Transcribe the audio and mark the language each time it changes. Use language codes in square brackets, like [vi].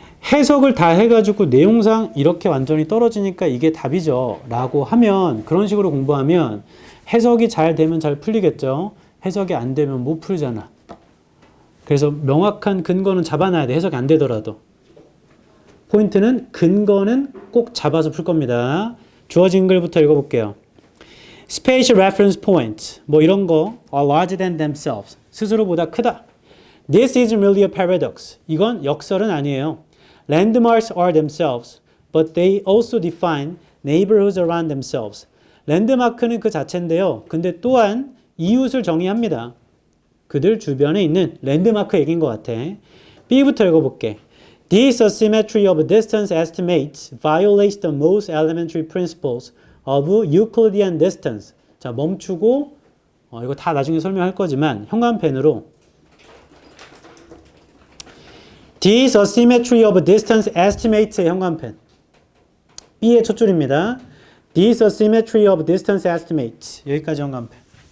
[ko] 해석을 다 해가지고 내용상 이렇게 완전히 떨어지니까 이게 답이죠 라고 하면, 그런 식으로 공부하면 해석이 잘 되면 잘 풀리겠죠. 해석이 안 되면 못 풀잖아. 그래서 명확한 근거는 잡아놔야 돼. 해석이 안 되더라도. 포인트는 근거는 꼭 잡아서 풀 겁니다. 주어진 글부터 읽어볼게요. [en] Spatial reference points. [ko] 뭐 이런 거 [en] are larger than themselves. [ko] 스스로보다 크다. [en] This is really a paradox. [ko] 이건 역설은 아니에요. [en] Landmarks are themselves, but they also define neighborhoods around themselves. [ko] 랜드마크는 그 자체인데요. 근데 또한 이웃을 정의합니다. 그들 주변에 있는 랜드마크 얘기인 것 같아. B부터 읽어볼게. [en] This asymmetry of distance estimates violates the most elementary principles of Euclidean distance. [ko] 자, 멈추고 이거 다 나중에 설명할 거지만 형광펜으로 [en] This asymmetry of distance estimates [ko] 의 형광펜. B의 첫 줄입니다. [en] This asymmetry of distance estimates. [ko] 여기까지 형광펜.